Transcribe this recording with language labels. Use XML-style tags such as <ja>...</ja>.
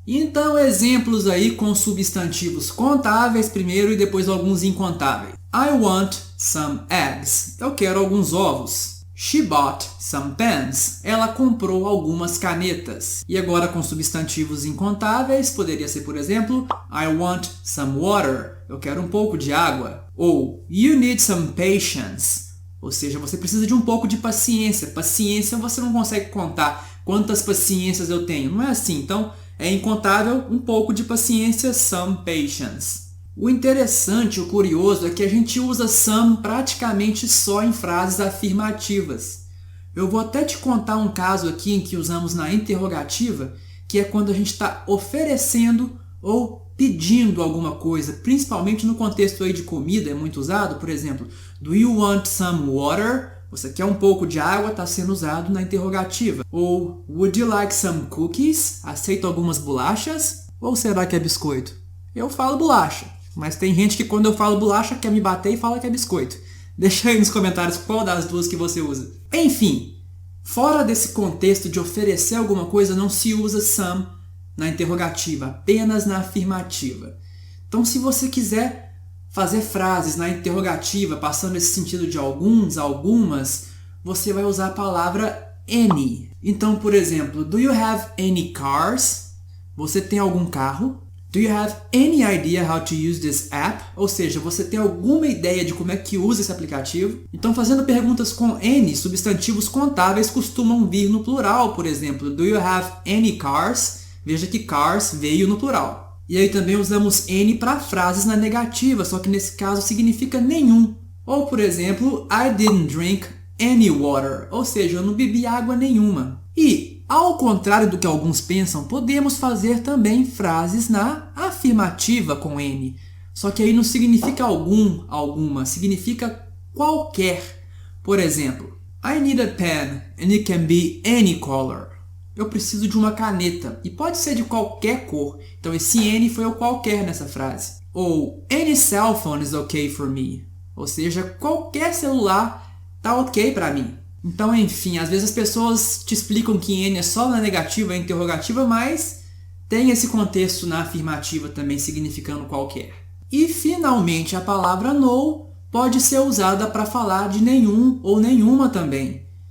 <pt>Então, exemplos aí com substantivos contáveis primeiro e depois alguns incontáveis.</pt> <en>I want some eggs.</en> <pt>Eu quero alguns ovos.</pt> <en>She bought some pens.</en> <pt>Ela comprou algumas canetas. E agora com substantivos incontáveis, poderia ser, por exemplo,</pt> <en>I want some water.</en> <pt>Eu quero um pouco de água.</pt> <en>Ou you need some patience.</en> <pt>Ou seja, você precisa de um pouco de paciência. Paciência você não consegue contar quantas paciências eu tenho. Não é assim. Então é incontável, um pouco de paciência,</pt> <en>some patience.</en> <pt>O interessante, o curioso, é que a gente usa some praticamente só em frases afirmativas. Eu vou até te contar um caso aqui em que usamos na interrogativa, que é quando a gente está oferecendo ou pedindo alguma coisa, principalmente no contexto aí de comida, é muito usado. Por exemplo,</pt> <en>do you want some water?</en> <pt>Você quer um pouco de água, está sendo usado na interrogativa.</pt> <en>Ou would you like some cookies?</en> <pt>Aceito algumas bolachas? Ou será que é biscoito? Eu falo bolacha. Mas tem gente que quando eu falo bolacha quer me bater e fala que é biscoito. Deixa aí nos comentários qual das duas que você usa. Enfim, fora desse contexto de oferecer alguma coisa, não se usa some na interrogativa, apenas na afirmativa. Então, se você quiser fazer frases na interrogativa, passando esse sentido de alguns, algumas, você vai usar a palavra any. Então, por exemplo,</pt> <en>do you have any cars?</en> <pt>Você tem algum carro?</pt> <en>Do you have any idea how to use this app?</en> <pt>Ou seja, você tem alguma ideia de como é que usa esse aplicativo? Então, fazendo perguntas com any, substantivos contáveis costumam vir no plural. Por exemplo,</pt> <en>do you have any cars?</en> <pt>Veja que cars veio no plural. E aí também usamos any para frases na negativa, só que nesse caso significa nenhum. Ou, por exemplo,</pt> <en>I didn't drink any water.</en> <pt>Ou seja, eu não bebi água nenhuma. E, ao contrário do que alguns pensam, podemos fazer também frases na afirmativa com any. Só que aí não significa algum, alguma, significa qualquer. Por exemplo,</pt> <en>I need a pen and it can be any color.</en> <pt>Eu preciso de uma caneta e pode ser de qualquer cor. Então esse any foi o qualquer nessa frase.</pt> <en>Ou any cell phone is okay for me.</en> <pt>Ou seja, qualquer celular tá ok para mim. Então, enfim, às vezes as pessoas te explicam que any é só na negativa e interrogativa, mas tem esse contexto na afirmativa também significando qualquer. E, finalmente, a palavra no pode ser usada para falar de nenhum ou nenhuma também.</pt>